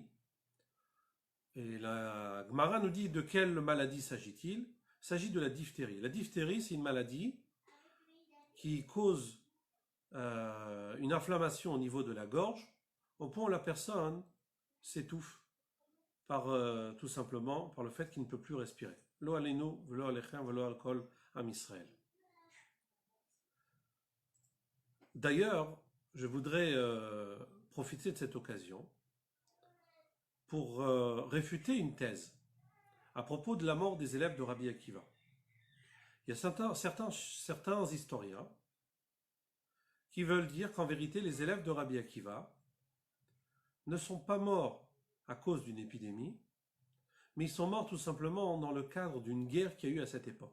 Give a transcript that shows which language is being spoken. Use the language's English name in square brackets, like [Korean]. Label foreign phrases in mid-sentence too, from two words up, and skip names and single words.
[French] Et la Gemara nous dit de quelle maladie s'agit-il? Il s'agit de la diphtérie. La diphtérie, c'est une maladie qui cause une inflammation au niveau de la gorge, au point où la personne s'étouffe tout simplement par le fait qu'il ne peut plus respirer. [Hebrew] לא עלינו, ולא עליכם, ולא על כל עם ישראל. [French] D'ailleurs, je voudrais profiter de cette occasion pour réfuter une thèse à propos de la mort des élèves de Rabbi Akiva. Il y a certains historiens qui veulent dire qu'en vérité, les élèves de Rabbi Akiva ne sont pas morts à cause d'une épidémie, mais ils sont morts tout simplement dans le cadre d'une guerre qu'il y a eu à cette époque.